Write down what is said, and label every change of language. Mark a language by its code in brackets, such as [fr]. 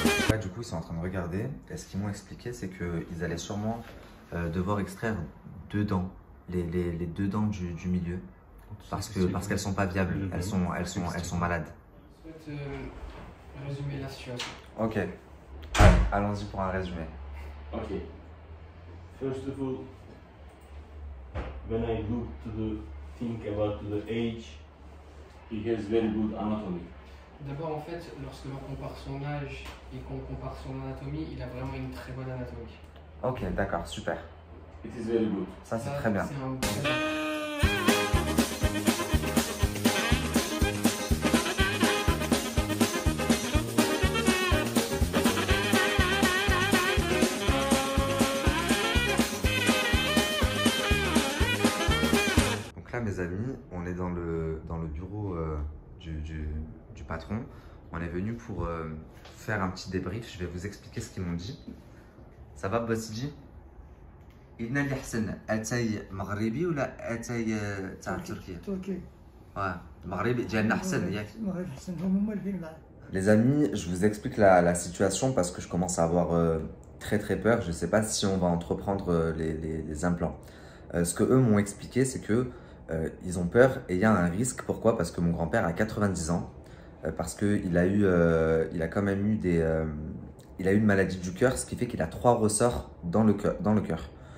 [fr] Là, du coup, ils sont en train de regarder. Et ce qu'ils m'ont expliqué, c'est qu'ils allaient sûrement devoir extraire 2 dents, les 2 dents du milieu. Parce qu'elles sont pas viables, elles sont malades. Je vais te résumer la situation. Ok, allons-y pour un résumé. [en] Okay. First of all, when I look think about the age, he has very good anatomy. [fr] D'abord, en fait, lorsque l'on compare son âge et qu'on compare son anatomie, il a vraiment une très bonne anatomie. Ok, d'accord, super. [en] It is very good. [fr] Ça, c'est très bien. C'est un bon... Donc là, mes amis, on est dans le bureau du patron. On est venu pour faire un petit débrief. Je vais vous expliquer ce qu'ils m'ont dit. Ça va, Bossidji? [ar] إذن اللي أحسن أتاي مغربي ولا أتاي تاع تركيا؟ تركي المغربي ديالنا أحسن ياك؟ المغرب احسن هما اللي معاه. [fr] Les amis, je vous explique la situation parce que je commence à avoir très peur. Je ne sais pas si on va entreprendre les implants. Ce que eux m'ont expliqué, c'est que ils ont peur et il y a un risque. Pourquoi? Parce que mon grand-père a 90 ans, parce qu'il a quand même eu il a eu une maladie du cœur, ce qui fait qu'il a 3 ressorts dans le cœur.